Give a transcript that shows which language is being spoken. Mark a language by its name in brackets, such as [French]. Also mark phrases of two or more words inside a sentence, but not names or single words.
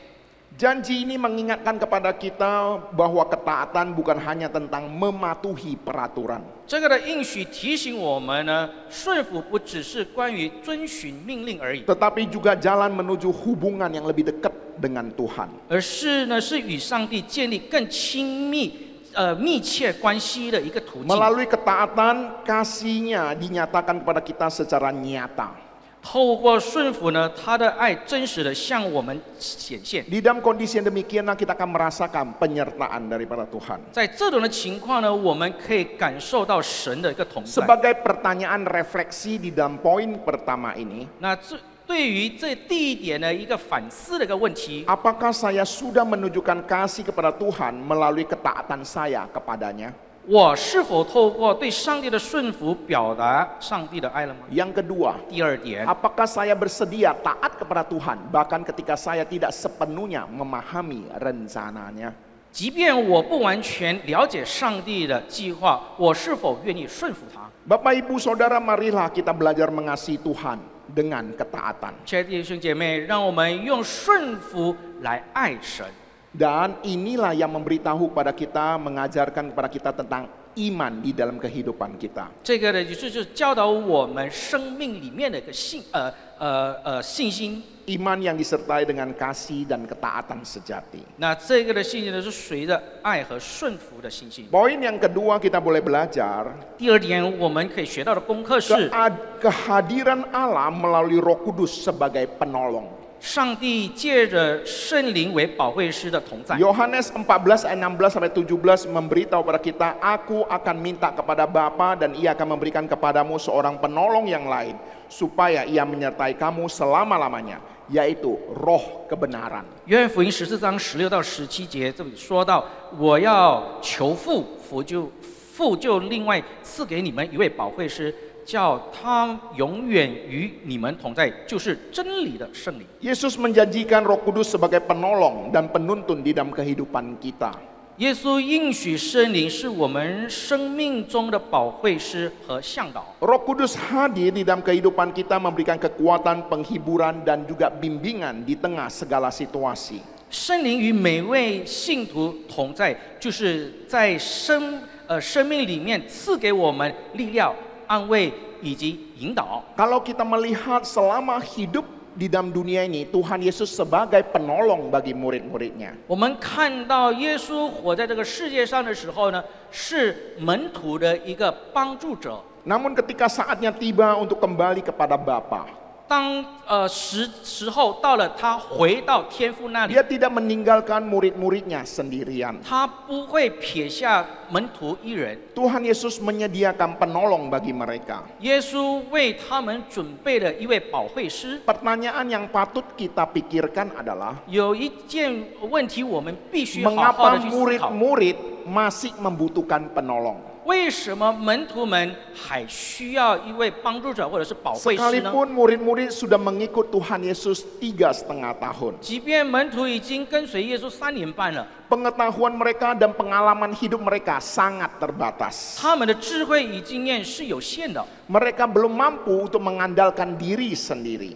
[Indonesian] Janji ini mengingatkan kepada kita bahwa ketaatan bukan hanya tentang mematuhi peraturan, [Chinese] 这个的应许提醒我们呢，顺服不只是关于遵循命令而已， [Indonesian] tetapi juga jalan menuju hubungan yang lebih dekat dengan Tuhan. [Chinese] 而是呢是与上帝建立更亲密、密切关系的一个途径。 [Indonesian] Melalui ketaatan, kasihnya dinyatakan kepada kita secara nyata. [Chinese] 透过顺服呢，他的爱真实的向我们显现。 [Indonesian] Di dalam kondisi yang demikianlah kita akan merasakan penyertaan daripada Tuhan. [Chinese] 在这种的情况呢，我们可以感受到神的一个同在。 [Indonesian] Sebagai pertanyaan refleksi di dalam poin pertama ini, [Chinese] 那对于这第一点的一个反思的一个问题， [Indonesian] apakah saya sudah menunjukkan kasih kepada Tuhan melalui ketaatan saya kepadanya? [Chinese] 我是否透过对上帝的顺服表达上帝的爱了吗？ [Indonesian] Yang kedua, [Chinese] 第二点， [Indonesian] apakah saya bersedia taat kepada Tuhan bahkan ketika saya tidak sepenuhnya memahami rencananya? [Chinese] 即便我不完全了解上帝的计划，我是否愿意顺服他？ [Indonesian] Bapak Ibu Saudara, marilah kita belajar mengasihi Tuhan dengan ketaatan. [Chinese] 亲爱的弟兄姐妹，让我们用顺服来爱神。 [Indonesian] Dan inilah yang memberitahu kepada kita, mengajarkan kepada kita tentang iman di dalam kehidupan kita. [Chinese] 这个呢，就是教导我们生命里面的一个信心。 [Indonesian] Iman yang disertai dengan kasih dan ketaatan sejati. [Chinese] 那这个的信心呢，是随着爱和顺服的信心。 [Indonesian] Poin yang kedua kita boleh belajar [Chinese] 第二点，我们可以学到的功课是， [Indonesian] kehadiran Allah melalui Roh Kudus sebagai penolong. [Chinese] 上帝借着圣灵为保惠师的同在。 [Indonesian] Yohanes 14 ayat 16 sampai 17 memberitahu kepada kita, aku akan minta kepada Bapa dan ia akan memberikan kepadamu seorang penolong yang lain supaya ia menyertai kamu selama-lamanya, yaitu Roh kebenaran. [Chinese] 约翰福音14章16到17节，这里说到，我要求父，父就另外赐给你们一位保惠师，叫他永远与你们同在，就是真理的圣灵。 [Indonesian] Yesus menjanjikan Roh Kudus sebagai penolong dan penuntun di dalam kehidupan kita. [Chinese] 耶稣应许圣灵是我们生命中的保惠师和向导。 [Indonesian] Roh Kudus hadir di dalam kehidupan kita memberikan kekuatan, penghiburan dan juga bimbingan di tengah segala situasi. [Chinese] 圣灵与每位信徒同在，就是在生命里面赐给我们力量、安慰以及引导。 [Indonesian] Kalau kita melihat selama hidup di dalam dunia ini, Tuhan Yesus sebagai penolong bagi murid-muridnya. [Chinese] 我们看到耶稣活在这个世界上的时候呢，是门徒的一个帮助者。 [Indonesian] Namun ketika saatnya tiba untuk kembali kepada Bapa, [Chinese] 当时候到了，他回到天父那里， [Indonesian] dia tidak meninggalkan murid-muridnya sendirian. [Chinese] 他不会撇下门徒一人。 [Indonesian] Tuhan Yesus menyediakan penolong bagi mereka. [Chinese] 耶稣为他们准备了一位保惠师。 [Indonesian] Pertanyaan yang patut kita pikirkan adalah, [Chinese] 有一件问题我们必须好好 [Indonesian] mengapa [Chinese] 的去思考： [Indonesian] murid-murid masih membutuhkan penolong? [Chinese] 为什么门徒们还需要一位帮助者或者是保惠师呢？ [Indonesian] Sekalipun murid-murid sudah mengikut Tuhan Yesus 3,5 tahun. [Chinese] 即便门徒已经跟随耶稣3年半了， [Indonesian] Pengetahuan mereka dan pengalaman hidup mereka sangat terbatas. [Chinese] 他们的智慧与经验是有限的， [Indonesian] Mereka belum mampu untuk mengandalkan diri sendiri